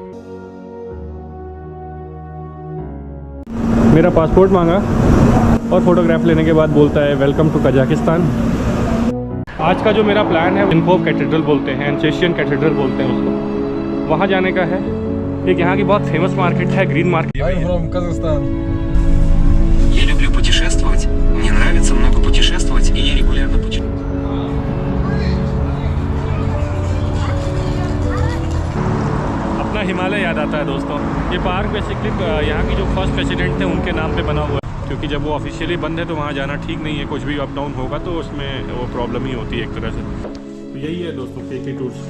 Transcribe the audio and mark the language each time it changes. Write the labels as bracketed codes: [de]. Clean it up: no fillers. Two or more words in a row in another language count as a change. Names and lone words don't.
[hi] मेरा पासपोर्ट मांगा और फोटोग्राफ लेने के बाद बोलता है [en] welcome to Kazakhstan. [hi] आज का जो मेरा प्लान है, इन्फोव कैथेड्रल बोलते हैं, एंसेशियन कैथेड्रल बोलते हैं उसको, वहाँ जाने का है। एक यहाँ की बहुत फेमस मार्केट है, ग्रीन मार्केट। [en] I'm from Kazakhstan. [ru] Я люблю путешествовать. Мне нравится много путешествовать, и я регулярно путешествую. [hi] अपना हिमालय याद आता है दोस्तों। ये पार्क बेसिकली यहाँ की जो [en] first president [hi] थे उनके नाम पे बना हुआ है, क्योंकि जब वो ऑफिशियली बंद है तो वहाँ जाना ठीक नहीं है। कुछ भी [en] up down [hi] होगा तो उसमें वो प्रॉब्लम ही होती है एक तरह से। तो यही है दोस्तों KK टूर्स।